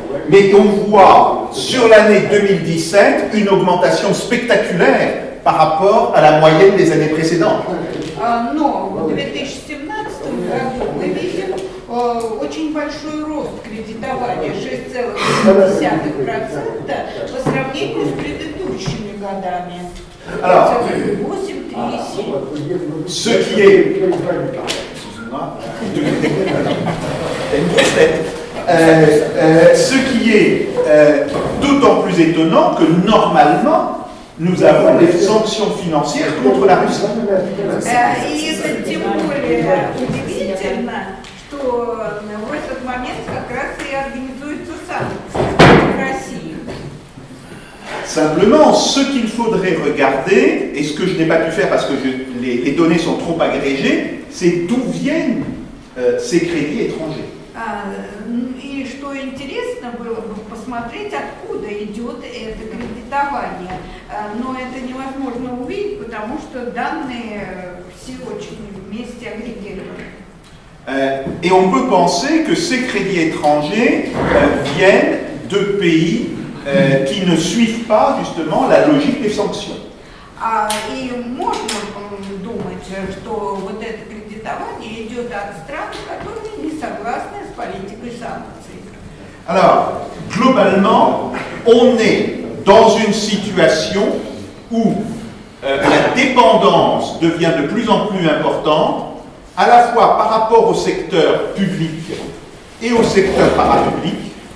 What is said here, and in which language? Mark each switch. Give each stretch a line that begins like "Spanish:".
French: Mais on voit sur l'année 2017 une augmentation spectaculaire par rapport à la moyenne des années précédentes.
Russian: Но в 2017 году мы видим очень большой рост кредитования, 6,7% по сравнению с предыдущими годами.
French: Alors, 8,3. Ce qui est... Excusez-moi. Une grosse tête. Ce qui est d'autant plus étonnant que normalement, nous avons des sanctions financières contre la Russie.
Russian: И это тем более удивительно, что в этот момент как раз и организуются санкции в России.
French: Simplement, ce qu'il faudrait regarder, et ce que je n'ai pas pu faire parce que les données sont trop agrégées, c'est d'où viennent ces crédits étrangers.
Russian: И что интересно было бы посмотреть, откуда идет это кредитование. Но это невозможно увидеть, потому что данные все очень вместе агрегированы.
French: Et on peut penser que ces crédits étrangers viennent de pays qui ne suivent pas justement la logique des sanctions.
Russian: И можно думать, что вот это кредитование идет от стран, которые не согласны с политикой санкций.
French: Alors, globalement, on est dans une situation où la dépendance devient de plus en plus importante, à la fois par rapport au secteur public et au secteur parapublic,